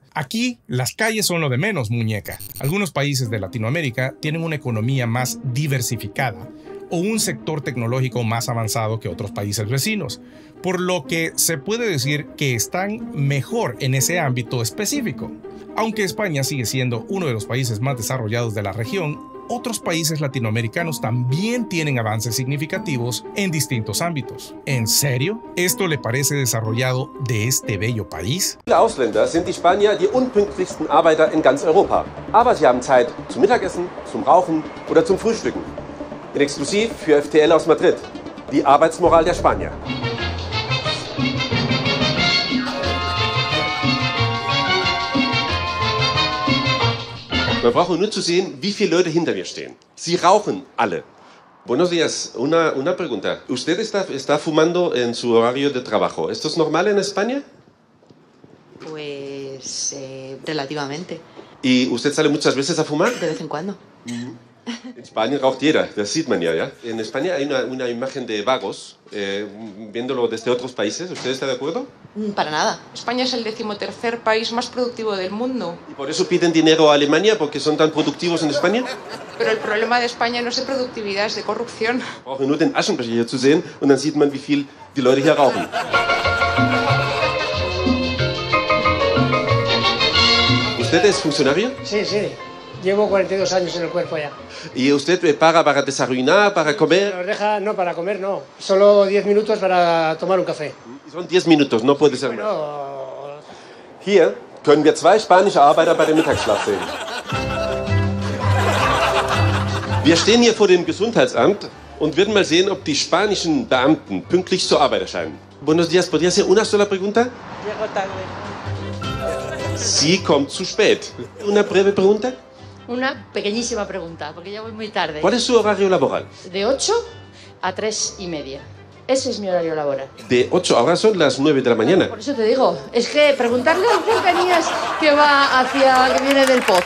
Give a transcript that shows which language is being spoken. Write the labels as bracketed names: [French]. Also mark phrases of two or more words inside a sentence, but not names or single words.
[Spanish] Aquí, las calles son lo de menos, muñeca. Algunos países de Latinoamérica tienen una economía más diversificada o un sector tecnológico más avanzado que otros países vecinos, por lo que se puede decir que están mejor en ese ámbito específico. Aunque España sigue siendo uno de los países más desarrollados de la región, otros países latinoamericanos también tienen avances significativos en distintos ámbitos. ¿En serio? ¿Esto le parece desarrollado de este bello país? [German] Viele Ausländer sind die Spanier die unpünktlichsten Arbeiter in ganz Europa. Aber sie haben Zeit zum Mittagessen, zum Rauchen oder zum Frühstücken. In exklusiv für FTL aus Madrid. Die Arbeitsmoral der Spanier. Man braucht nur zu sehen, wie viele Leute hinter mir stehen. Sie rauchen alle. [Spanish] Buenos días. Una pregunta. ¿Usted está fumando en su horario de trabajo? ¿Esto es normal en España? Pues relativamente. ¿Y usted sale muchas veces a fumar? De vez en cuando. [German] En Spanien raucht jeder, das sieht man ja. [Spanish] En España hay una imagen de vagos, viéndolo desde otros países. ¿Usted está de acuerdo? Para nada. España es el 13º país más productivo del mundo. ¿Y por eso piden dinero a Alemania, porque son tan productivos en España? Pero el problema de España no es de productividad, es de corrupción. [German] Brauchen nur den Aschenbecher hier zu sehen und dann sieht man, wie viel die Leute hier rauchen. [Spanish] ¿Usted es funcionario? Sí, sí. Llevo 42 años en el cuerpo ya. ¿Y usted paga para desayunar, para comer? Nos deja, no, para comer no. Solo 10 minutos para tomar un café. Son 10 minutos, no puede ser más. Bueno, [German] Hier können wir 2 spanische Arbeiter bei dem Mittagsschlaf sehen. Wir stehen hier vor dem Gesundheitsamt und werden mal sehen, ob die spanischen Beamten pünktlich zur Arbeit erscheinen. [Spanish] Buenos días, ¿podría hacer una sola pregunta? Llego tarde. [German] Sie kommt zu spät. [Spanish] Una breve pregunta. Una pequeñísima pregunta, porque ya voy muy tarde. ¿Cuál es su horario laboral? De 8 a 3:30. Ese es mi horario laboral. De 8, ahora son las 9 de la mañana. Por eso te digo, es que preguntarle a Cercanías que va hacia, que viene del pozo.